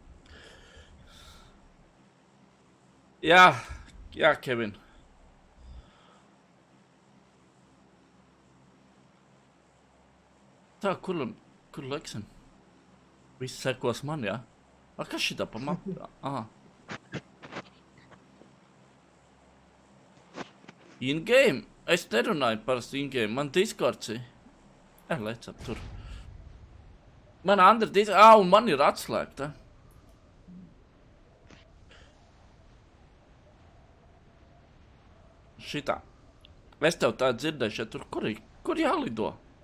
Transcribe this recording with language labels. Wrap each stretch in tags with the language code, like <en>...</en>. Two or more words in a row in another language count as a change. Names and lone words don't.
<lv>Jā, Kevin. Tā, kur leksim? Viss sekos man, jā? Kas šitā pa mapu? Aha. In-game? Es nerunāju parasti in-game, man Discords ir. Lecam tur. Man Andra un man ir atslēgta. Šitā. Es tev tā dzirdēšu, ja tur kur jālido?</lv>